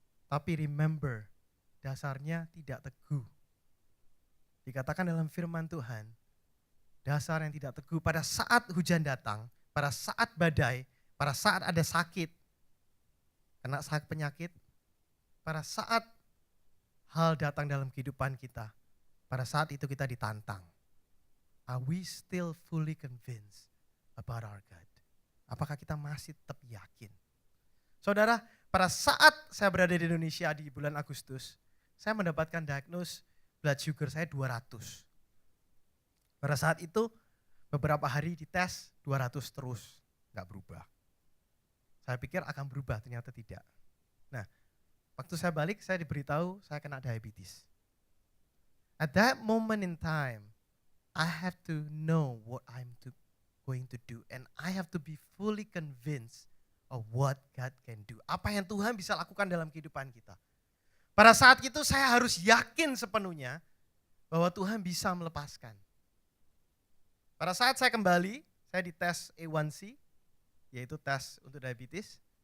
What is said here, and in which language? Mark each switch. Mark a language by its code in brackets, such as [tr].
[id] Tapi remember, dasarnya tidak teguh. Dikatakan dalam firman Tuhan, dasar yang tidak teguh pada saat hujan datang, pada saat badai, pada saat ada sakit, kena sakit penyakit, pada saat hal datang dalam kehidupan kita, pada saat itu kita ditantang. [en] Are we still fully convinced about our God? [id] Apakah kita masih tetap yakin? Saudara, pada saat saya berada di Indonesia di bulan Agustus, saya mendapatkan diagnose blood sugar saya 200. Pada saat itu, beberapa hari dites 200 terus, nggak berubah. Saya pikir akan berubah, ternyata tidak. Nah, waktu saya balik, saya diberitahu saya kena diabetes. [en] At that moment in time, I have to know what I'm going to do. And I have to be fully convinced of what God can do. [id] Apa yang Tuhan bisa lakukan dalam kehidupan kita. Pada saat itu saya harus yakin sepenuhnya bahwa Tuhan bisa melepaskan. Pada saat saya kembali, saya dites A1C, yaitu tes untuk diabetes.